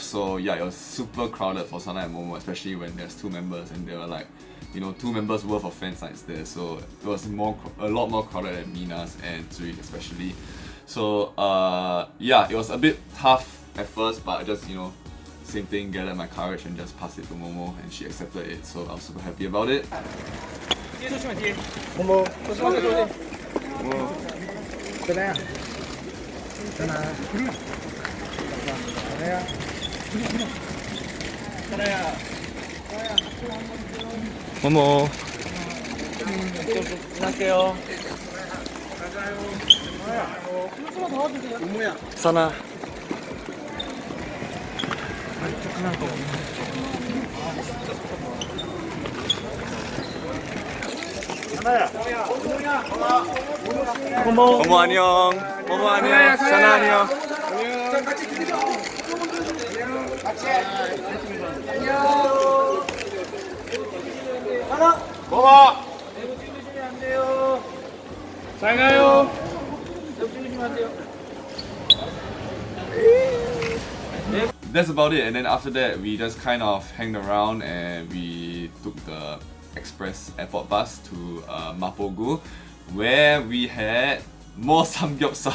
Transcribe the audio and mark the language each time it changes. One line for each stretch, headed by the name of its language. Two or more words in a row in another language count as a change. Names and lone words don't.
English: So yeah, it was super crowded for Sana and Momo, especially when there's two members and there were like, you know, 2 members worth of fan sites there. So it was a lot more crowded at Mina's and Tzuyu especially. So yeah, it was a bit tough at first, but I just, you know, same thing, gathered my courage and just passed it to Momo and she accepted it. So I was super happy about it. Momo. Sana. Sana. Momo. Sana.
Korean: Momo 안녕. Momo 안녕. Sana 안녕. 잘 가요.
English: That's about it, and then after that we just kind of hanged around and we took the express airport bus to Mapogu, where we had more samgyeopsal.